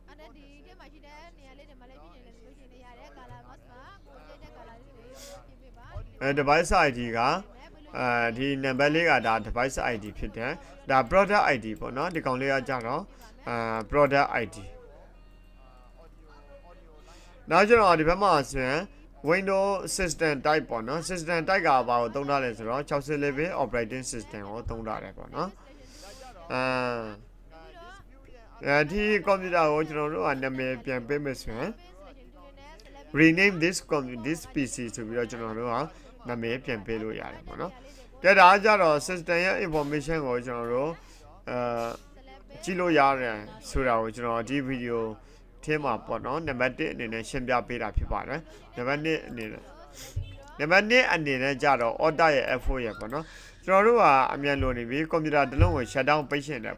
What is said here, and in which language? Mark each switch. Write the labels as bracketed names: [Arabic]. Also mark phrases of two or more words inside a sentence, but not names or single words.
[English] device ID [Burmese] ကဒီနံပါတ်လေးကဒါ [English] device ID [Burmese] ဖြစ်တယ်ဒါ [English] product ID [Burmese] ပေါ့เนาะဒီကောင်လေးကကြာတော့ [English] product ID [Burmese] နောက်ကျွန်တော်ဒီဘက်မှာဆိုရင် [English] Windows system type [Burmese] ပေါ့နော် [English] system type [Burmese] ကဘာကိုသုံးထားလဲဆိုတော့64 [English] operating system [Burmese] ကိုသုံးထားတယ်ပေါ့နော် ဒီ computer ကိုကျွန်တော်တို့ကနာမည်ပြန်ပေးမယ်ဆိုရင် [English] rename this PC [Burmese] ဆိုပြီးတော့ကျွန်တော်တို့ကနာမည်ပြန်ပေးလို့ရတယ်ပေါ့နော်ကဲဒါကြတော့ system ရဲ့ information ကိုကျွန်တော်တို့ကြည့်လို့ရတယ်ဆိုတာကိုကျွန်တော်ဒီဗီဒီယိုထဲမှာပေါ့နော်နံပါတ်1အနေနဲ့ရှင်းပြပေးတာဖြစ်ပါတယ်နံပါတ်2အနေ နဲ့ကြတော့ order ရဲ့ F4 ရဲ့ပေါ့နော်ကျွန်တော်တို့ကအမြန်လိုနေပြီကွန်ပျူတာတစ်လုံးကို [English] shut down [Burmese] ပိတ်ရှင်တယ်